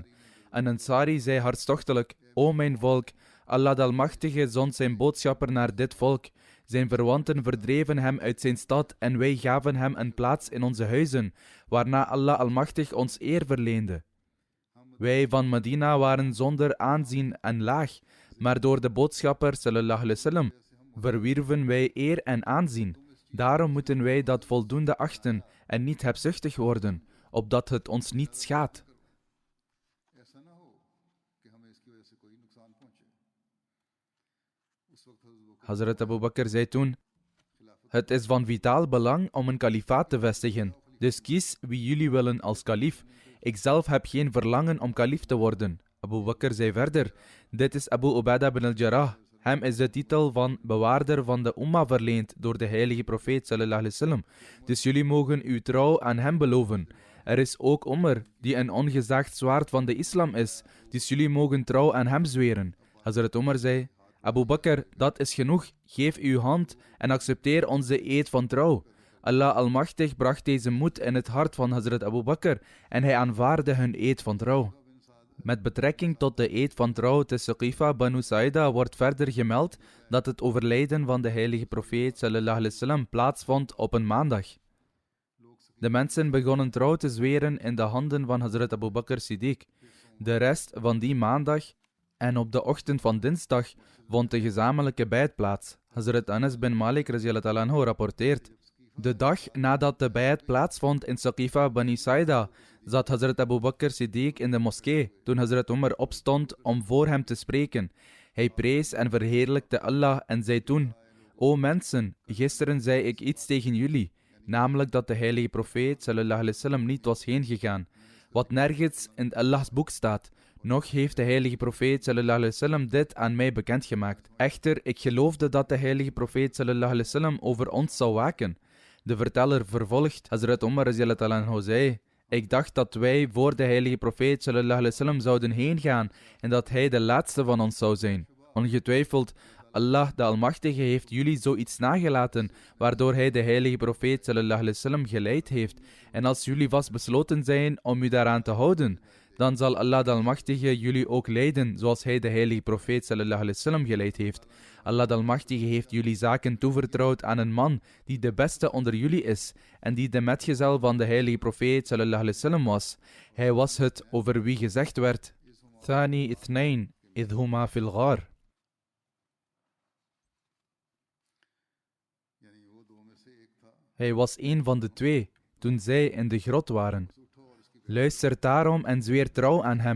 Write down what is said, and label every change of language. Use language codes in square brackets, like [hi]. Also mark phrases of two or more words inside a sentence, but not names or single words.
[nl] En Ansari zei hartstochtelijk: O mijn volk, Allah de Almachtige zond zijn boodschapper naar dit volk. Zijn verwanten verdreven hem uit zijn stad en wij gaven hem een plaats in onze huizen, waarna Allah Almachtig ons eer verleende. Wij van Medina waren zonder aanzien en laag, maar door de boodschapper [ar] صلى الله عليه وسلم [nl] verwierven wij eer en aanzien. Daarom moeten wij dat voldoende achten en niet hebzuchtig worden, opdat het ons niet schaadt. [ur] ایسا نہ ہو کہ ہمیں اس کی وجہ سے کوئی نقصان پہنچے. اس وقت [nl] Hazrat Abu Bakr zei toen: Het is van vitaal belang om een kalifaat te vestigen. Dus kies wie jullie willen als kalif. Ikzelf heb geen verlangen om kalif te worden. Abu Bakr zei verder: Dit is Abu Ubaidah bin al-Jarrah. Hem is de titel van bewaarder van de Ummah verleend door de heilige profeet [ar] صلى الله عليه وسلم. [nl] Dus jullie mogen uw trouw aan hem beloven. Er is ook Umar, die een ongezaagd zwaard van de islam is. Dus jullie mogen trouw aan hem zweren. Hazrat Umar zei: Abu Bakr, dat is genoeg. Geef uw hand en accepteer onze eed van trouw. Allah Almachtig bracht deze moed in het hart van Hazrat Abu Bakr en hij aanvaardde hun eed van trouw. Met betrekking tot de eed van trouw te Saqifa Banu Saida wordt verder gemeld dat het overlijden van de heilige profeet [ar] صلى الله عليه وسلم [nl] plaatsvond op een maandag. De mensen begonnen trouw te zweren in de handen van Hazrat Abu Bakr Siddiq. De rest van die maandag en op de ochtend van dinsdag vond de gezamenlijke bijt plaats. Hazrat Anas bin Malik [ar] رضي الله عنه [nl] rapporteert: De dag nadat de bijt plaatsvond in Saqifa Bani Saida, zat Hazrat Abu Bakr Siddiq in de moskee toen Hazrat Umar opstond om voor hem te spreken. Hij prees en verheerlijkte Allah en zei toen: O mensen, gisteren zei ik iets tegen jullie, namelijk dat de heilige profeet [ar] صلى الله عليه وسلم [nl] niet was heengegaan, wat nergens in Allahs boek staat. Nog heeft de heilige profeet [ar] صلى الله عليه وسلم [nl] dit aan mij bekendgemaakt. Echter, ik geloofde dat de heilige profeet [ar] صلى الله عليه وسلم [nl] over ons zou waken. De verteller vervolgt: Hazrat Umar [ar] رضي الله عنه [nl] zei: Ik dacht dat wij voor de heilige profeet [ar] صلى الله عليه وسلم [nl] zouden heen gaan en dat hij de laatste van ons zou zijn. Ongetwijfeld, Allah de Almachtige heeft jullie zoiets nagelaten, waardoor hij de heilige profeet [ar] صلى الله عليه وسلم [nl] geleid heeft. En als jullie vastbesloten zijn om u daaraan te houden, dan zal Allah de Almachtige jullie ook leiden, zoals hij de heilige profeet [ar] صلى الله عليه وسلم [nl] geleid heeft. Allah de Almachtige heeft jullie zaken toevertrouwd aan een man die de beste onder jullie is en die de metgezel van de heilige profeet [ar] صلى الله عليه وسلم [nl] was. Hij was het over wie gezegd werd: [ar] ثاني اثنين إذ هما في الغار. [nl] Hij was een van de twee toen zij in de grot waren. Luister daarom en zweer trouw aan hem.